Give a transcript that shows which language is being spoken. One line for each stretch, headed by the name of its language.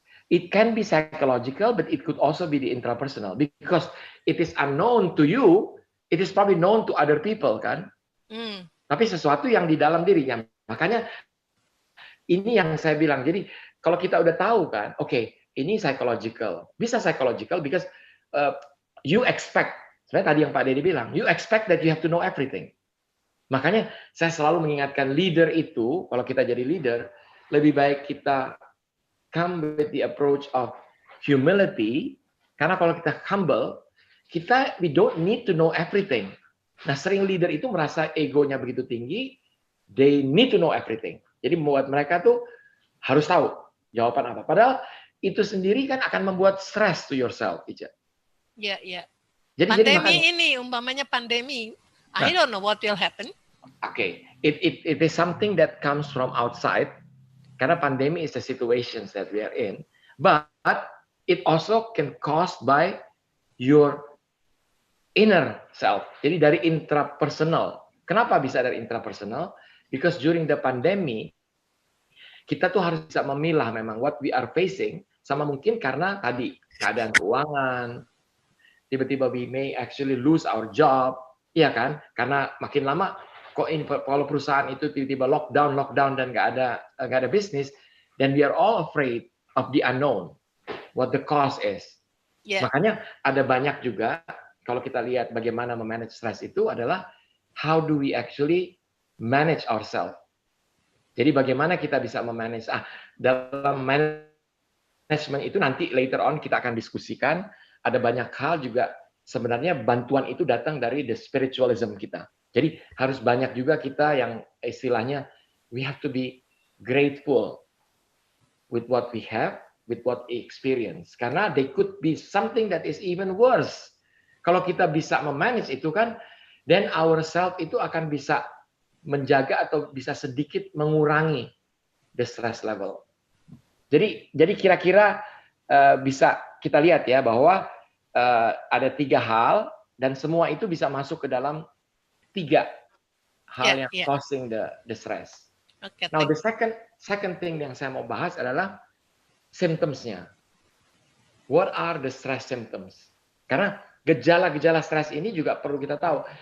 English: It can be psychological, but it could also be the intrapersonal because it is unknown to you, it is probably known to other people kan.
Indonesian: Tapi sesuatu yang di dalam dirinya. Makanya ini yang saya bilang. Jadi kalau kita udah tahu kan, oke, ini psychological.
English: Bisa psychological because you expect.
Indonesian: Sebenarnya tadi yang Pak Deddy bilang,
English: you expect that you have to know everything.
Indonesian: Makanya saya selalu mengingatkan leader itu, kalau kita jadi leader, lebih baik kita
English: come with the approach of humility,
Indonesian: karena kalau kita humble,
English: we don't need to know everything.
Indonesian: Nah, sering leader itu merasa egonya begitu tinggi,
English: they need to know everything.
Indonesian: Jadi membuat mereka tuh harus tahu jawaban apa. Padahal itu sendiri kan akan membuat stress
English: to yourself,
Indonesian: Ica. Ya, ya. Jadi pandemi ini, umpamanya pandemi,
English: I don't know what will happen. Okay, it is something that comes from outside, karena pandemi is the situations that we are in, but it also can caused by your inner self.
Indonesian: Jadi dari intrapersonal. Kenapa bisa dari intrapersonal?
English: Because during the pandemic,
Indonesian: kita tuh harus bisa memilah memang
English: what we are facing,
Indonesian: sama mungkin karena tadi keadaan keuangan, tiba-tiba
English: we may actually lose our job,
Indonesian: iya kan? Karena makin lama kok kalau perusahaan itu tiba-tiba lockdown dan nggak ada bisnis,
English: then we are all afraid of the unknown, what the cost is.
Indonesian: Yeah. Makanya ada banyak juga kalau kita lihat bagaimana memanage stress itu adalah
English: how do we actually manage ourselves.
Indonesian: Jadi bagaimana kita bisa memanage dalam management itu nanti later on kita akan diskusikan. Ada banyak hal juga sebenarnya bantuan itu datang dari the spiritualism kita. Jadi harus banyak juga kita yang istilahnya
English: we have to be grateful with what we have, with what we experience. Karena they could be something that is even worse.
Indonesian: Kalau kita bisa memanage itu kan, then ourselves itu akan bisa menjaga atau bisa sedikit mengurangi
English: the stress level.
Indonesian: Jadi kira-kira bisa kita lihat ya bahwa ada 3 hal dan semua itu bisa masuk ke dalam 3 hal yang
English: causing the stress.
Indonesian: Okay,
English: now the second thing
Indonesian: yang saya mau bahas adalah symptoms-nya.
English: What are the stress symptoms?
Indonesian: Karena gejala-gejala stres ini juga perlu kita tahu.